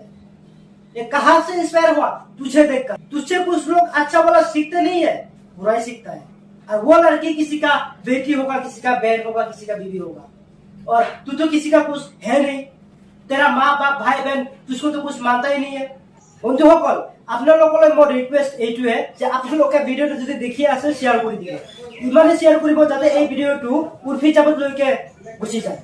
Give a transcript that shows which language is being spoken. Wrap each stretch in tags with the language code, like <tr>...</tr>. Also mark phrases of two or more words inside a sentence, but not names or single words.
<hi>ये कहाँ से इंस्पायर हुआ? तुझे देखकर। तुझसे कुछ लोग अच्छा वाला सीखते नहीं है, बुराई सीखता है। और वो लड़की किसी का बेटी होगा, किसी का बहन होगा, किसी का बीवी होगा, और तू तो किसी का कुछ है नहीं। तेरा माँ बाप भाई बहन तुझको तो कुछ मानता ही नहीं है।</hi> <as>বন্ধুসকল আপোনালোকলৈ মোৰ ৰিকুৱেষ্ট এইটোৱে যে আপোনালোকে ভিডিঅ'টো যদি দেখি আছে শ্বেয়াৰ কৰি দিব, ইমানে শ্বেয়াৰ কৰিব যাতে এই ভিডিঅ'টো উৰ্ফি জাবেদলৈকে গুচি যায়।</as>